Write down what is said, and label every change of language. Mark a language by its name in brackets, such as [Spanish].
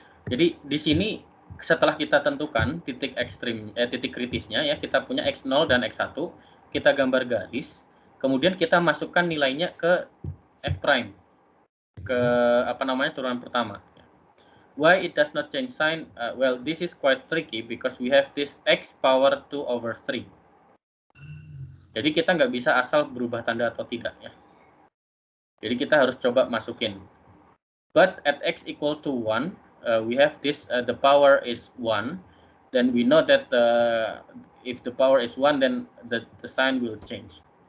[Indonesian] Jadi di sini setelah kita tentukan titik ekstrim, titik kritisnya, ya, kita punya x0 dan x1, kita gambar garis, kemudian kita masukkan nilainya ke f prime, ke turunan pertama. [English] Why it does not change sign? Well, this is quite tricky because we have this x power 2 over 3. [Indonesian] Jadi kita nggak bisa asal berubah tanda atau tidak, ya. Jadi kita harus coba masukin. [English] But at x equal to 1, we have this, the power is 1. Then we know that if the power is 1, then the sign will change.